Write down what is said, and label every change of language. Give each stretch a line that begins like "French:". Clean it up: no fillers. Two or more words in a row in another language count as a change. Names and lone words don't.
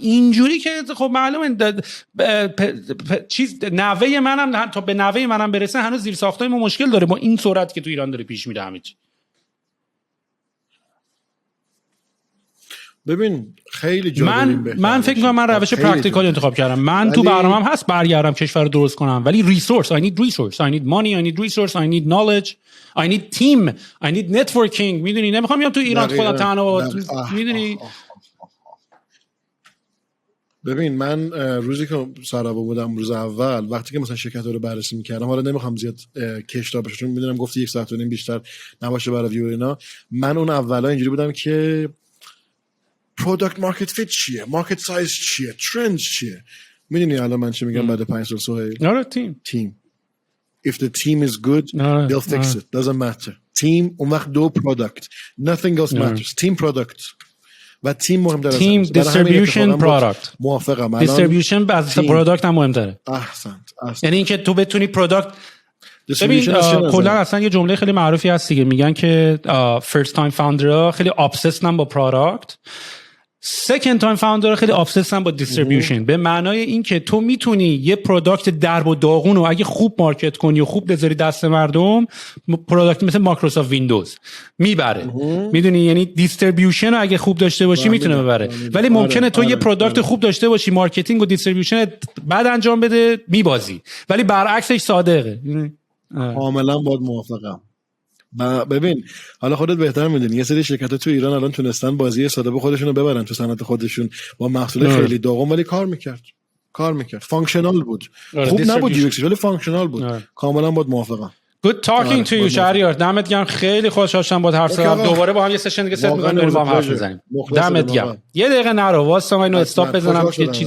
Persian: اینجوری که خب معلومه چیز نوه منم تا به نوه منم برسه هنوز زیر ساختای ما مشکل داره با این سرعت که تو ایران داره پیش میره همه چی. ببین خیلی جا من فکر می‌کنم من روش پرکتیکال انتخاب کردم. من تو برنامه‌ام هست برگردم کشور رو درست کنم، ولی ریسورس
English: I need money, I need resource, I need knowledge, I need team, I need networking.
Persian: میدونی نمیخوام بیام تو ایران خودم تنها، میدونی. ببین من روزی که سارابا بودم روز اول وقتی که مثلا شرکت‌ها رو بررسی می‌کردم، حالا نمیخوام زیاد کشدار بشه چون میدونم گفتی 1 ساعت و نیم بیشتر نباشه برای ویو اینا، من اون اولا اینجوری بودم که
English: product market fit
Persian: چیه،
English: market size
Persian: چیه، ترند چیه. میدونی الان من چی میگم بعد 5 سال سهیل؟ آره تیم.
English: If the team is good, they'll fix it. Doesn't matter. Team
Persian: اون وقت
English: 2 product. Nothing else matters. Team product.
Persian: و تیم مهم‌تره.
English: team distribution product.
Persian: موافقم. دیستریبیوشن از پروداکت هم مهم‌تره. احسنت. یعنی اینکه تو بتونی پروداکت ببین کلا اصلا یه جمله خیلی معروفی هست دیگه، میگن که
English: first time founder
Persian: خیلی obsessed با پروداکت،
English: second time founder
Persian: خیلی obsessed با دیستریبیوشن. به معنای این که تو میتونی یه پروداکت درب و داغون رو اگه خوب مارکت کنی و خوب بذاری دست مردم، پروداکت مثل مایکروسافت ویندوز میبره. میدونی یعنی دیستریبیوشن رو اگه خوب داشته باشی میتونه ببره. ولی ممکنه تو یه پروداکت خوب داشته باشی، مارکتینگ و دیستریبیوشن بعد انجام بده میبازی، ولی برعکسش صادقه. کاملا باید موافقم. ببین حالا خودت بهتر میدونی یه سری شرکت‌ها تو ایران الان تونستن بازی ساده به خودشونو ببرن تو صنعت خودشون با محصول خیلی داغون، ولی کار میکرد فانکشنال بود. خوب نبود یو ایکس ولی فانکشنال بود. کاملا باید موافقم.
English: Good talking to you شهریار.
Persian: دمت گرم، خیلی خوشحال شدم باهات حرف زدم. دوباره با هم یه سشن دیگه ست می‌کنیم بریم با هم حرف بزنیم. دمت گرم. یه دقیقه نرو واسه ما اینو استاپ بزنم.